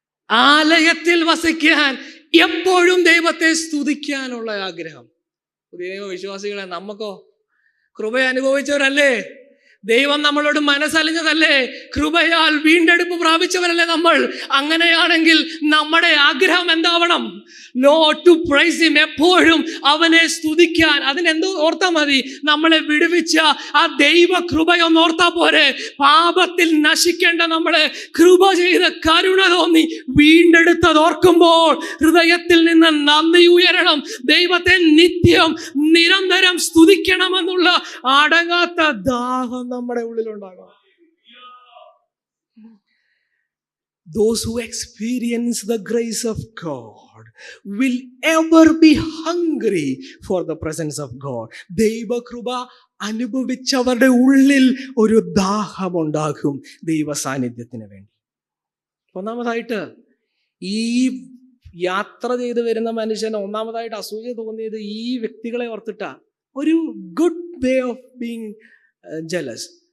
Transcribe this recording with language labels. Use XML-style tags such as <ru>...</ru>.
<ml>ആലയത്തിൽ വസിക്കാൻ, എപ്പോഴും ദൈവത്തെ സ്തുതിക്കാനുള്ള ആഗ്രഹം. പുതിയ നിയമ വിശ്വാസികളെ, നമുക്കോ കൃപ അനുഭവിച്ചവരല്ലേ? ദൈവം നമ്മളോട് മനസ്സലിഞ്ഞതല്ലേ? കൃപയാൽ വീണ്ടെടുപ്പ് പ്രാപിച്ചവരല്ലേ നമ്മൾ? അങ്ങനെയാണെങ്കിൽ നമ്മുടെ ആഗ്രഹം എന്താവണം?</ml> <en>Lord, to praise him,</en> <ml>എപ്പോഴും അവനെ സ്തുതിക്കാൻ. അതിനെന്തോ ഓർത്താ മതി? നമ്മളെ വിടുവിച്ച ആ ദൈവ കൃപയൊന്ന് ഓർത്താ പോരെ? പാപത്തിൽ നശിക്കേണ്ട നമ്മളെ കൃപ ചെയ്ത് കരുണ തോന്നി വീണ്ടെടുത്തത് ഓർക്കുമ്പോൾ ഹൃദയത്തിൽ നിന്ന് നന്ദി ഉയരണം. ദൈവത്തെ നിത്യം നിരന്തരം സ്തുതിക്കണമെന്നുള്ള അടങ്ങാത്ത ദാഹം നമ്മുടെ ഉള്ളിലുണ്ടാകും.</ml> <en>Those who experience the grace of God will ever be hungry for the presence of God.</en> <ml>ദൈവകൃപ അനുഭവിച്ചവരുടെ ഉള്ളിൽ ഒരു ദാഹമുണ്ടാകും ദൈവ സാന്നിധ്യത്തിന് വേണ്ടി. ഒന്നാമതായിട്ട് ഈ യാത്ര ചെയ്ത് വരുന്ന മനുഷ്യന് ഒന്നാമതായിട്ട് അസൂയ തോന്നിയത് ഈ വ്യക്തികളെ ഓർത്തിട്ടാ. ഒരു</ml> <en>Good way of being jealous.</en>